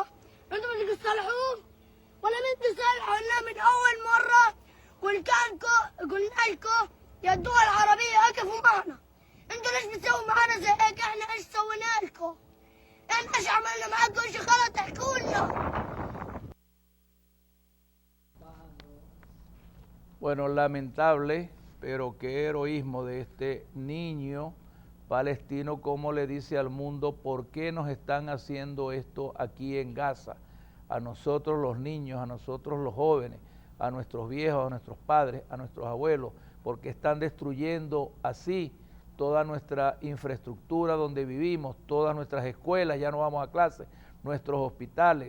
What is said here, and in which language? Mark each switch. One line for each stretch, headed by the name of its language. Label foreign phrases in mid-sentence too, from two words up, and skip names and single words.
Arabic: انتوا بدكم تصلحوه ولا مين بده يصلحه؟ إلا من اول مرة قلنا لكم يا الدول العربية اقفوا معنا. انتوا ليش بتسووا معنا زي هيك؟ احنا ايش سوينا لكم؟ احنا ايش عملنا معاكم؟ ايش غلط احكوا لنا.
Spanish: Bueno, lamentable, pero qué heroísmo de este niño palestino, como le dice al mundo por qué nos están haciendo esto aquí en Gaza, a nosotros los niños, a nosotros los jóvenes, a nuestros viejos, a nuestros padres, a nuestros abuelos, porque están destruyendo así toda nuestra infraestructura donde vivimos, todas nuestras escuelas, ya no vamos a clase, nuestros hospitales.